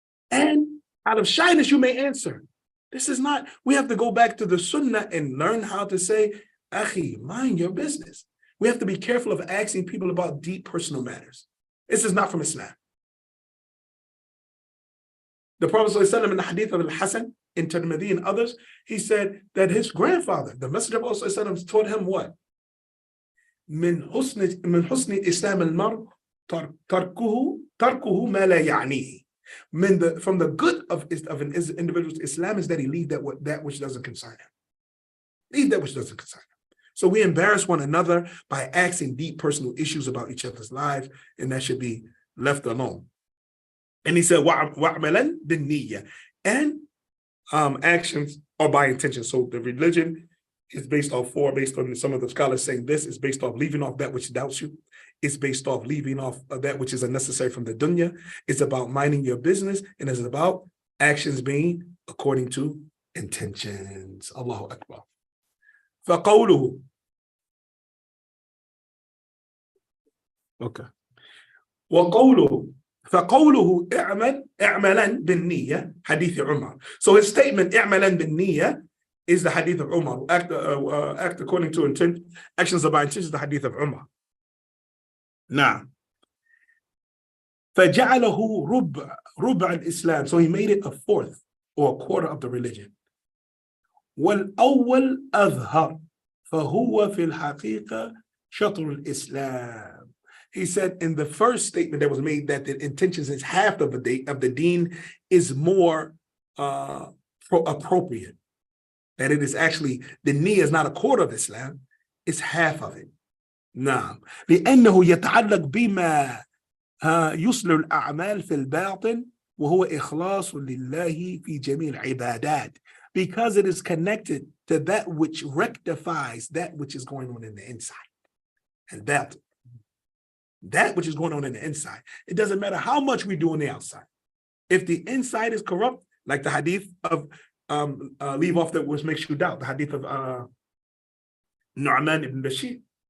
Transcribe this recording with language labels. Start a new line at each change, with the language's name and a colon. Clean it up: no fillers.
English: And out of shyness, you may answer. This is not, we have to go back to the sunnah and learn how to say, Akhi, mind your business. We have to be careful of asking people about deep personal matters. This is not from Islam. The Prophet ﷺ in the hadith of Al-Hasan in Tirmidhi and others, he said that his grandfather, the Messenger of Allah ﷺ, taught him what?
Arabic: من حسن إسلام المرء تركه ما لا يعنيه.
English: From the good of an individual's Islam is that he leave that which doesn't concern him. Leave that which doesn't concern him. So we embarrass one another by asking deep personal issues about each other's lives, and that should be left alone. And he said,
Arabic: وَعْمَلًا بِالنِّيَّةِ,
English: and actions are by intention. So the religion is based on some of the scholars saying this is based off leaving off that which doubts you. It's based off leaving off that which is unnecessary from the dunya. It's about minding your business, and it's about actions being according to intentions.
Arabic: Allahu Akbar. فقوله.
English: Okay.
Arabic: وقوله فقوله اعملا بالنية حديث عمر.
English: So his statement
Arabic: اعملا بالنية
English: is the hadith of Umar. Act according to intent. Actions are by intention is the hadith of Umar. Now,
Arabic: فجعله ربع الإسلام.
English: So he made it a fourth or a quarter of the religion.
Arabic: والأول أظهر فهو في الحقيقة شطر الإسلام.
English: He said in the first statement that was made that the intentions is half of the deen is more appropriate. That it is actually, the niyyah is not a quarter of Islam, it's half of it.
Arabic: نعم. لأنه يتعلق بما يصل الأعمال في الباطن وهو إخلاص لله في جميع العبادات.
English: Because it is connected to that which rectifies that which is going on in the inside. And that which is going on in the inside. It doesn't matter how much we do on the outside. If the inside is corrupt, like the hadith of leave off that which makes you doubt, the hadith of Nu'man ibn Bashir.